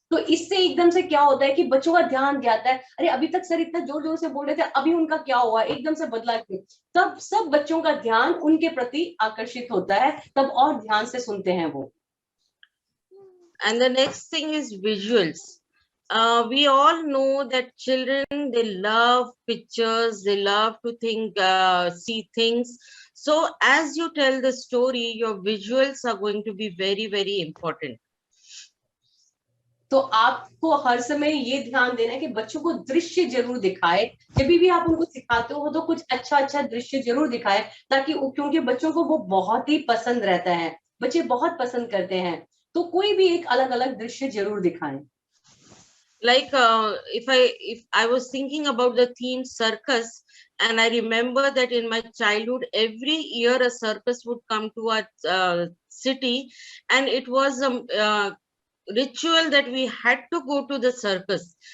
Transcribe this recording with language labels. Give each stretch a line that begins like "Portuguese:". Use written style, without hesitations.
Hindi: तो इससे एकदम से क्या होता है कि बच्चों का ध्यान जाता है, अरे अभी तक सर इतना जोर जोर से बोल रहे थे, अभी उनका क्या हुआ, एकदम से बदला क्यों। तब सब बच्चों का ध्यान उनके प्रति आकर्षित होता है, तब और ध्यान से सुनते हैं वो।
English: And the next thing is visuals. We all know that children, they love pictures, they love to think, see things. So as you tell the story, your visuals are going to be very, very important.
Hindi: तो आपको हर समय ये ध्यान देना है कि बच्चों को दृश्य जरूर दिखाए, जब भी आप उनको सिखाते हो तो कुछ अच्छा अच्छा दृश्य जरूर दिखाए, ताकि क्योंकि बच्चों को वो बहुत ही पसंद रहता है, बच्चे बहुत पसंद करते हैं, तो कोई भी एक अलग अलग दृश्य जरूर दिखाएं।
English: Like if I was thinking about the theme circus, and I remember that in my childhood every year a circus would come to our city, and it was a ritual that we had to go to the circus.